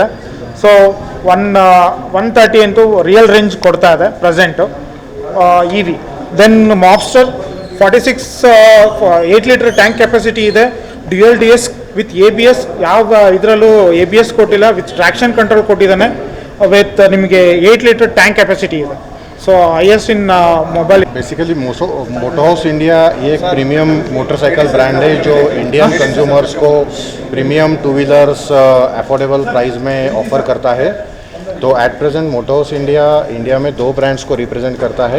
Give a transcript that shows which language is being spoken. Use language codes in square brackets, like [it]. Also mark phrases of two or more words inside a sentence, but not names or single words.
[kn] ಸೊ 130 ಅಂತೂ [en] real range [kn] ಕೊಡ್ತಾ ಇದೆ [en] present EV. then Mobster 46 8 liter tank capacity [kn] ಇದೆ, [en] dual DS with ABS, [kn] ಯಾವ ಇದರಲ್ಲೂ ABS ಕೊಟ್ಟಿಲ್ಲ, [en] with traction control [kn] ಕೊಟ್ಟಿದ್ದಾನೆ, ವಿತ್ ನಿಮಗೆ 8 [en] liter tank capacity [kn] ಇದೆ. [en] so highest in mobile. [hi] बेसिकली मोटो हाउस इंडिया ये एक [en] premium motorcycle brand [hi] है जो [en] Indian consumers [hi] को [en] premium two wheelers affordable price [hi] में ऑफर करता है. तो [en] at present [hi] मोटो हाउस इंडिया में दो ब्रांड्स को रिप्रेजेंट करता है.